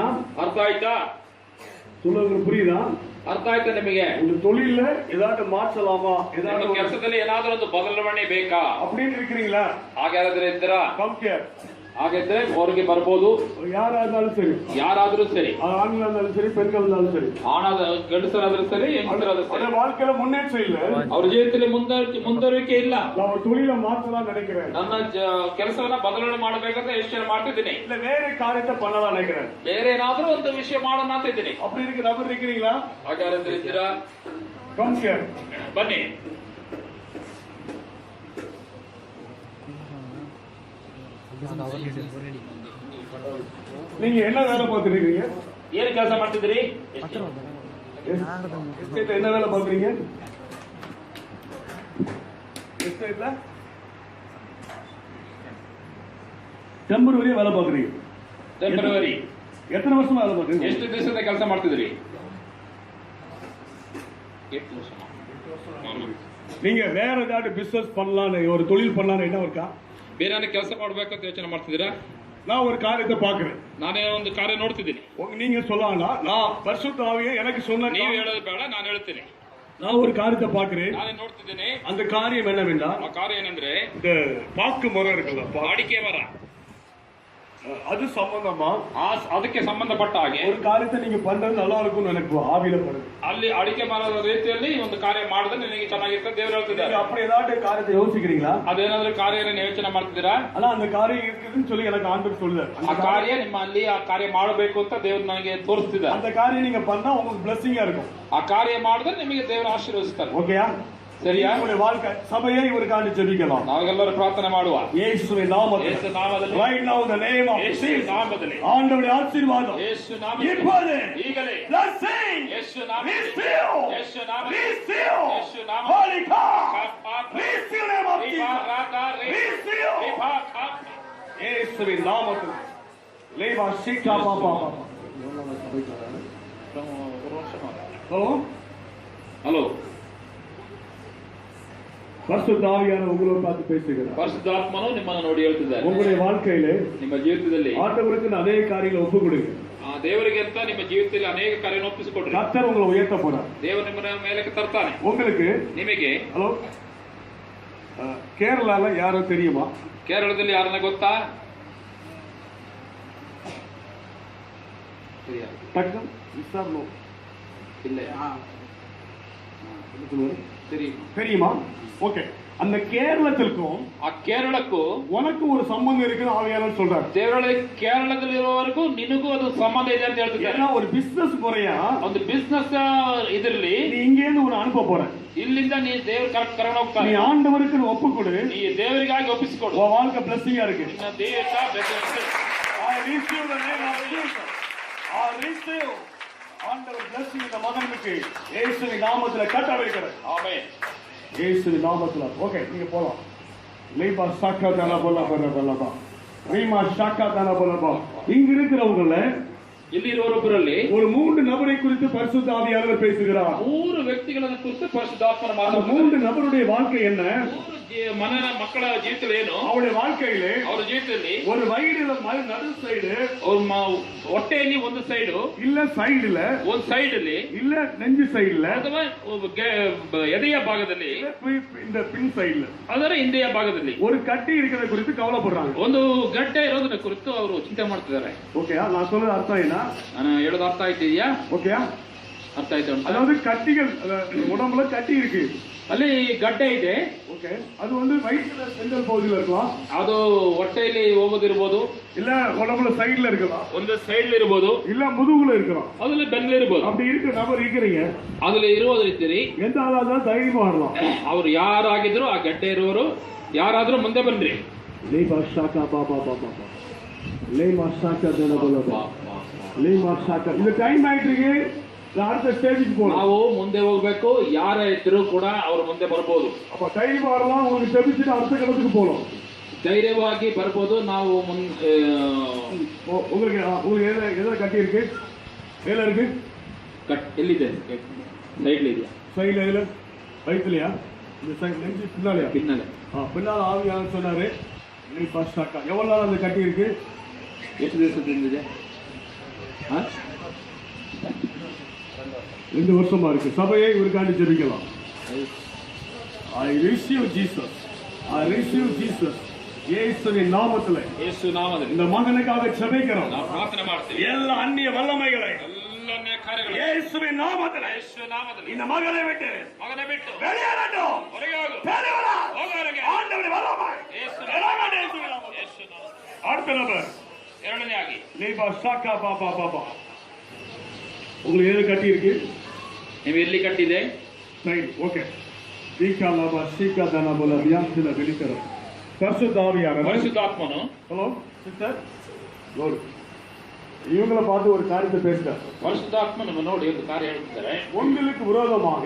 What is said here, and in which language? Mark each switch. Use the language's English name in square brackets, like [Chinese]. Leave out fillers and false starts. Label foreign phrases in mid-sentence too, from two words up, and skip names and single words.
[Kannada] ಅರ್ಥ ಆಯ್ತಾ? [Tamil] சொல்லுறது புரியுதா? [Kannada] ಅರ್ಥ ಆಯ್ತಾ ನಿಮಗೆ? [Tamil] உங்க தொழில்ல ஏதாவது மாற்றலாமா, [Kannada] ನಿಮ್ಮ [Tamil] ஏதாவது [Kannada] ಕೆಲಸದಲ್ಲಿ ಏನಾದ್ರೂ ಒಂದು ಬದಲಾವಣೆ ಬೇಕಾ [Tamil] அப்படின்னு இருக்கிறீங்களா? [Kannada] ಹಾಗಾದ್ರೆ ಇದ್ದೀರಾ? [Tamil] கம்பேர் [Kannada] ಹಾಗಿದ್ರೆ ಹೊರಗೆ ಬರ್ಬೋದು. [Tamil] யாரா இருந்தாலும் சரி, [Kannada] ಯಾರಾದ್ರೂ ಸರಿ, [Tamil] ஆண்களா இருந்தாலும் சரி, பெண்கள் இருந்தாலும் சரி, [Kannada] ಆಣಾದ ಗಂಡಸರಾದ್ರೂ ಸರಿ, ಹೆಂಗಸರಾದ್ರೂ ಸರಿ, [Tamil] அந்த வாழ்க்கையில முன்னேற்றம் இல்ல, [Kannada] ಅವ್ರ ಜೀವಿತದಲ್ಲಿ ಮುಂದುವರಿಕೆ ಇಲ್ಲ. [Tamil] நான் தொழில மாற்றலாம் நினைக்கிறேன், [Kannada] ನನ್ನ ಕೆಲಸವನ್ನ ಬದಲಾವಣೆ ಮಾಡಬೇಕಂತ ಯೋಚನೆ ಮಾಡ್ತಿದ್ದೀನಿ, [Tamil] இல்ல வேற காரியத்தை பண்ணலாம் நினைக்கிறேன். [Kannada] ಬೇರೆ ಏನಾದ್ರೂ ಒಂದು ವಿಷಯ ಮಾಡೋಣ ಅಂತ ಇದ್ದೀನಿ. [Tamil] அப்படி இருக்க நபர் இருக்கிறீங்களா? [Kannada] ಹಾಗಾದ್ರೆ ಇದ್ದೀರಾ? [Tamil] கம்பேர் [Kannada] ಬನ್ನಿ. [Tamil] நீங்க என்ன வேலை பார்த்துருக்கீங்க? [Kannada] ಏನು ಕೆಲಸ ಮಾಡ್ತಿದ್ದೀರಿ? [Tamil] எஸ்டேட்ல என்ன வேலை பார்க்குறீங்க? எஸ்டேட்ல டெம்பரவரியா வேலை பார்க்குறீங்க. [Kannada] ಟೆಂಪರರಿ. [Tamil] எத்தனை வருஷமா வேலை பார்க்குறீங்க? [Kannada] ಎಷ್ಟು ದಿವಸದ ಕೆಲಸ ಮಾಡ್ತಿದ್ದೀರಿ? 8 ವರ್ಷ. [Tamil] நீங்க வேற ஏதாவது பிசினஸ் பண்ணலாம்னு, ஒரு தொழில் பண்ணலாம்னு என்ன இருக்கா? [Kannada] ಬೇರೆ ಏನಾದ್ರು ಕೆಲಸ ಮಾಡ್ಬೇಕಂತ ಯೋಚನೆ ಮಾಡ್ತಿದ್ದೀರಾ? [Tamil] நான் ஒரு காரியத்தை பார்க்கிறேன். [Kannada] ನಾನೇ ಒಂದು ಕಾರ್ಯ ನೋಡ್ತಿದ್ದೀನಿ. [Tamil] நீங்க சொல்லலாம், நான் பரிசுத்த ஆவியை எனக்கு சொன்ன, [Kannada] ನೀವು ಹೇಳೋದು ಬೇಡ, ನಾನು ಹೇಳ್ತೀನಿ. [Tamil] நான் ஒரு காரியத்தை பார்க்கிறேன். [Kannada] ನಾನೇ ನೋಡ್ತಿದ್ದೀನಿ. [Tamil] அந்த காரியம் என்னவென்றால், [Kannada] ಆ ಕಾರ್ಯ ಏನಂದ್ರೆ [Tamil] இந்த பாக்கு மரம் இருக்குல்ல, [Kannada] ಅಡಿಕೆ ಮರ, [Tamil] அது சம்பந்தமா [Kannada] ಅದಕ್ಕೆ ಸಂಬಂಧಪಟ್ಟ ಹಾಗೆ [Tamil] ஒரு காரியத்தை நீங்க பண்றது நல்லா இருக்கும்னு எனக்கு ஆவியில படுது. [Kannada] ಅಲ್ಲಿ ಅಡಿಕೆ ಮರದ ರೀತಿಯಲ್ಲಿ ಒಂದು ಕಾರ್ಯ ಮಾಡಿದ್ರೆ ನಿನಗೆ ಚೆನ್ನಾಗಿರ್ತದೆ ದೇವರು ಹೇಳ್ತಿದ್ದಾರೆ. [Tamil] நீங்க அப்படி ஏதாவது காரியத்தை யோசிக்கிறீங்களா? [Kannada] ಅದೇನಾದ್ರೂ ಕಾರ್ಯ ಯೋಚನೆ ಮಾಡ್ತಿದ್ದೀರಾ? [Tamil] ஆனா அந்த காரியம் இருக்குதுன்னு சொல்லி எனக்கு ஆண்டவர் சொல்லுது. [Kannada] ಆ ಕಾರ್ಯ ನಿಮ್ಮಲ್ಲಿ ಆ ಕಾರ್ಯ ಮಾಡಬೇಕು ಅಂತ ದೇವರು ನನಗೆ ತೋರಿಸ್ತಿದ್ದಾರೆ. [Tamil] அந்த காரியம் நீங்க பண்ணா உங்களுக்கு பிளஸிங்கா இருக்கும். [Kannada] ಆ ಕಾರ್ಯ ಮಾಡಿದ್ರೆ ನಿಮಗೆ ದೇವರು ಆಶೀರ್ವದಿಸ್ತಾರೆ. [Tamil] ஓகேயா? [Kannada] ಸರಿಯಾ? [Tamil] உங்களுடைய வாழ்க்கை சபையை இவருக்காண்டி ஜெபிக்கலாம். [Kannada] ನಾವೆಲ್ಲರೂ ಪ್ರಾರ್ಥನೆ ಮಾಡುವ. [Tamil] இயேசுவின் நாமத்தில், [Kannada] ಯೇಸು ನಾಮದಲ್ಲಿ, [English] right now in the name of [Kannada] ಯೇಸು [English] Jesus, [Kannada] ನಾಮದಲ್ಲಿ, [Tamil] ஆண்டவருடைய ஆசீர்வாதம் [Kannada] ಯೇಸು ನಾಮದಲ್ಲಿ, [Tamil] இப்போது [Kannada] ಈಗಲೇ [English] blessing, [Kannada] ಯೇಸು ನಾಮದಲ್ಲಿ, [English] receive, [Kannada] ಯೇಸು ನಾಮದಲ್ಲಿ, [English] receive, [Kannada] ಯೇಸು ನಾಮದಲ್ಲಿ, [English] Holy God, receive the name of Jesus, receive, [Tamil] இயேசுவின் நாமத்தில் லேவா சீகா பாபா. ஹலோ [Kannada] ಹಲೋ, [Tamil] பரிசுத்த ஆவியானவர் உங்களோட பார்த்து பேசுகிறார். [Kannada] ಪರಿಶುದ್ಧಾತ್ಮನು ನಿಮ್ಮನ್ನು ನೋಡಿ ಹೇಳ್ತಿದ್ದಾರೆ. [Tamil] உங்களுடைய வாழ்க்கையிலே [Kannada] ನಿಮ್ಮ ಜೀವಿತದಲ್ಲಿ [Tamil] ஆண்டவருக்கு அநேக காரியங்களை ஒப்பு கொடுங்க. [Kannada] ಆ ದೇವರಿಗೆ ಅಂತ ನಿಮ್ಮ ಜೀವಿತದಲ್ಲಿ ಅನೇಕ ಕಾರ್ಯವನ್ನು ಒಪ್ಪಿಸಿಕೊಡ್ರಿ. [Tamil] கர்த்தர் உங்களை உயர்த்த போறார். [Kannada] ದೇವರು ನಿಮ್ಮನ್ನ ಮೇಲಕ್ಕೆ ತರ್ತಾನೆ. [Tamil] உங்களுக்கு [Kannada] ನಿಮಗೆ [Tamil] ஹலோ, கேரளால யாரோ தெரியுமா? [Kannada] ಕೇರಳದಲ್ಲಿ ಯಾರನ್ನ ಗೊತ್ತಾ? [Tamil] டக்கு விசாரணை [Kannada] ಇಲ್ಲ. [Tamil] தெரியுமா? ஓகே. அந்த கேரளத்திற்கும் [Kannada] ಆ ಕೇರಳಕ್ಕೂ [Tamil] உனக்கு ஒரு சம்பந்தம் இருக்குன்னு ஆவியானவர் சொல்றாரு. [Kannada] ಕೇರಳದಲ್ಲಿರುವವರೆಗೂ ನಿನಗೂ ಅದು ಸಂಬಂಧ ಇದೆ ಅಂತ ಹೇಳ್ತಿದ್ದಾರೆ. [Tamil] ஏன்னா ஒரு பிசினஸ் முறையா [Kannada] ಒಂದು ಬಿಸ್ನೆಸ್ ಇದರಲ್ಲಿ [Tamil] நீ இங்க இருந்து ஒரு அனுப்ப போற. [Kannada] ಇಲ್ಲಿಂದ ನೀ ದೇವ್ರ ಕರ್ಕೊಂಡು [Tamil] நீ [Kannada] ಹೋಗ್ತಾನೆ. [Tamil] ஆண்டவருக்கு ஒப்பு கொடு, [Kannada] ನೀ ದೇವರಿಗಾಗಿ ಒಪ್ಪಿಸಿಕೊಡು. [Tamil] உன் வாழ்க்கை பிளஸிங்கா இருக்கு. [Kannada] ನಿನ್ನ ದೇಶ ಬೆದರಿಸಿ. [English] I receive the name of Jesus. I receive [Tamil] ஆண்டவர் blessing இந்த மகனுக்கு இயேசுவின் நாமத்துல கட்டளையிடுகிறேன். [Kannada] ಆಮೆನ್. [Tamil] இயேசுவின் நாமத்துல. ஓகே, நீங்க போலாம். லைபா சாக்கா தான போல பரபலபா. ரீமா சாக்கா தான போலபா. இங்க இருக்கிறவங்கள [Kannada] ಇಲ್ಲಿ ಇರುವವರೊಬ್ಬರಲ್ಲಿ [Tamil] ஒரு 3 நபரை குறித்து பரிசுத்த ஆவியானவர் பேசுகிறார். [Kannada] 3 ವ್ಯಕ್ತಿಗಳನ್ನು ಕುರಿತು ಪರಿಶುದ್ಧಾತ್ಮನ [Tamil] அந்த [Kannada] ಮಾತನಾಡುತ್ತಾರೆ. [Tamil] 3 நபருடைய வாழ்க்கை என்ன? [Kannada] ಮಕ್ಕಳ ಜೀವಿತದಲ್ಲಿ ಏನು? [Tamil] அவருடைய வாழ்க்கையிலே [Kannada] ಅವರ ಜೀವಿತದಲ್ಲಿ [Tamil] ஒரு வயிறுல நடு சைடு, [Kannada] ಅವ್ರ ಹೊಟ್ಟೆಯಲ್ಲಿ ಒಂದು ಸೈಡ್, [Tamil] இல்ல சைடுல, [Kannada] ಒಂದು ಸೈಡ್ ಅಲ್ಲಿ, [Tamil] இல்ல நெஞ்சு சைடுல, [Kannada] ಅಥವಾ ಎದೆಯ ಭಾಗದಲ್ಲಿ, [Tamil] இந்த பின் சைடுல [Kannada] ಅದರ ಹಿಂದೆಯ ಭಾಗದಲ್ಲಿ [Tamil] ஒரு கட்டி இருக்கிறத குறித்து கவலைப்படுறாங்க. [Kannada] ಒಂದು ಗಡ್ಡೆ ಇರೋದನ್ನ ಕುರಿತು ಅವರು ಚಿಂತೆ ಮಾಡ್ತಿದ್ದಾರೆ. [Tamil] ஓகே, நான் சொல்றது அர்த்தம் என்ன? [Kannada] ನಾನು ಹೇಳೋದು ಅರ್ಥ ಆಯ್ತಿದ್ಯಾ? [Tamil] ஓகே, [Kannada] ಅರ್ಥ ಆಯ್ತು ಅಂತ. [Tamil] அதாவது கட்டிகள் உடம்புல கட்டி இருக்கு. [Kannada] ಅಲ್ಲಿ ಗಡ್ಡೆ ಇದೆ. [Tamil] ஓகே, அது வந்து வயிற்றுல சென்ட்ரல் பகுதியில இருக்கலாம், [Kannada] ಅದು ಹೊಟ್ಟೆಯಲ್ಲಿ ಹೋಗೋದಿರ್ಬೋದು, [Tamil] இல்ல உடம்புல சைடுல இருக்கலாம், [Kannada] ಒಂದು ಸೈಡ್ ಇರ್ಬೋದು, [Tamil] இல்ல முதுகுல இருக்கலாம். [Kannada] ಅದ್ರಲ್ಲಿ ಬೆನ್ನಿರ್ಬೋದು. [Tamil] அப்படி இருக்க நபர் இருக்கிறீங்க, [Kannada] ಅದ್ರಲ್ಲಿ ಇರುವುದಿರ್ತೀರಿ. [Tamil] எந்த ஆளாதான் தைரியமா வரலாம். [Kannada] ಅವ್ರು ಯಾರಾಗಿದ್ರು, ಆ ಗಡ್ಡೆ ಇರುವವರು ಯಾರಾದ್ರೂ ಮುಂದೆ ಬನ್ರಿ. லேமா ஷாக்கா பாபா பாபா பாபா லேமா ஷாக்கா தனபலபா லேமா ஷாக்கா. [Tamil] இந்த டைம் ஆயிட்டு இருக்கு, அடுத்த ஸ்டேஜுக்கு போகணும். [Kannada] ನಾವು ಮುಂದೆ ಹೋಗ್ಬೇಕು. ಯಾರ ಇದ್ರು ಕೂಡ ಅವ್ರು ಮುಂದೆ ಬರ್ಬೋದು. [Tamil] அப்ப தைரியமா வரலாம், உங்களுக்கு தெரிஞ்சுட்டு அடுத்த கட்டத்துக்கு போகணும். [Kannada] ಧೈರ್ಯವಾಗಿ ಬರ್ಬೋದು. ನಾವು [Tamil] உங்களுக்கு எதை கட்டி இருக்கு? மேல இருக்கு, [Kannada] ಎಲ್ಲಿದೆ? ಸೈಡ್ ಇದೆಯಾ? [Tamil] சைடுல இதுல வயிற்றுலையா? இந்த சைடு நெஞ்சு பின்னாலையா? பின்னால. பின்னால ஆவியானவர் சொன்னாரு நீ ஃபர்ஸ்ட் அக்கா. எவ்வளவு நாள் அந்த கட்டி இருக்கு? [Kannada] ಎಷ್ಟು ದಿವಸದಿಂದ ಇದೆ? [Tamil] 2 வருஷமா இருக்கு. சபையை இவருக்காண்டி ஜெபிக்கலாம். [English] I receive Jesus. I receive Jesus. [Tamil] இயேசுவின் நாமத்திலே [Kannada] ಯೇಸು ನಾಮದಲ್ಲಿ [Tamil] இந்த மகனுக்காக ஜெபிக்கிறோம். [Kannada] ನಾವು ಪ್ರಾರ್ಥನೆ ಮಾಡ್ತೀವಿ. [Tamil] எல்லா அந்நிய வல்லமைகளை [Kannada] ಎಲ್ಲ ಅನ್ಯಾಯ ಕಾರ್ಯಗಳು [Tamil] இயேசுவின் நாமத்திலே [Kannada] ಯೇಸು ನಾಮದಲ್ಲಿ [Tamil] இந்த மகனை விட்டு [Kannada] ಮಗನ ಬಿಟ್ಟು [Tamil] வெளியேறட்டும். [Kannada] ಹೊರಗೆ ಹೋಗು. [Tamil] வெளியேறா. [Kannada] ಹೋಗು ಹೊರಗೆ. [Tamil] ஆண்டவருடைய வல்லமை [Kannada] ಯೇಸು [Tamil] இறங்கட்டும் இயேசுவின் நாமத்தில். [Kannada] ಯೇಸು ನಾಮ. [Tamil] அடுத்த நபர் [Kannada] ಎರಡನೇ ಆಗಿ லேபா ஷாக்கா பாபா பாபா. [Tamil] உங்களுக்கு எது கட்டி இருக்கு? [Kannada] ನೀವು ಎಲ್ಲಿ ಕಟ್ಟಿದೆ? [Tamil] சைடு. ஓகே, சீக்கா லாபா சீக்கா தானா போல வியாசில வெளிக்கற பரிசுத்த ஆவியானவர். [Kannada] ಪರಿಶುದ್ಧಾತ್ಮನು [Tamil] ஹலோ சிஸ்டர், லோடு இவங்களை பார்த்து ஒரு காரியத்தை பேசுறார். [Kannada] ಪರಿಶುದ್ಧಾತ್ಮನನ್ನು ನೋಡಿ ಒಂದು ಕಾರ್ಯ ಹೇಳ್ತಿದ್ದಾರೆ. [Tamil] உங்களுக்கு விரோதமாக,